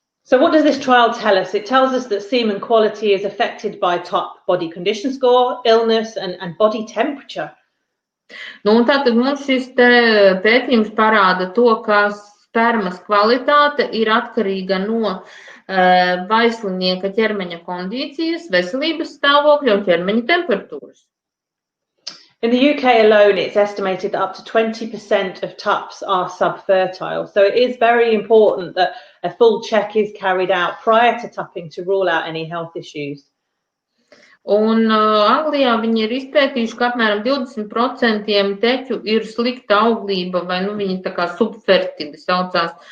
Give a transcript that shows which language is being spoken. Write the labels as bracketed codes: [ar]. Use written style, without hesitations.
[en] So what does this trial tell us? It tells us that semen quality is affected by top body condition score, illness and body temperature. [lv] Nu, un tātad mums šis pētījums parāda to, ka spermas kvalitāte ir atkarīga no vaislinieka ķermeņa kondīcijas, veselības stāvokļa un ķermeņa temperatūras. [en] In the UK alone, it's estimated that up to 20% of tups are subfertile. So it is very important that a full check is carried out prior to tupping to rule out any health issues. [lv] Un Anglijā viņi ir izpētījuši, ka apmēram 20% teķu ir slikta auglība, vai viņi tā kā subfertili saucās.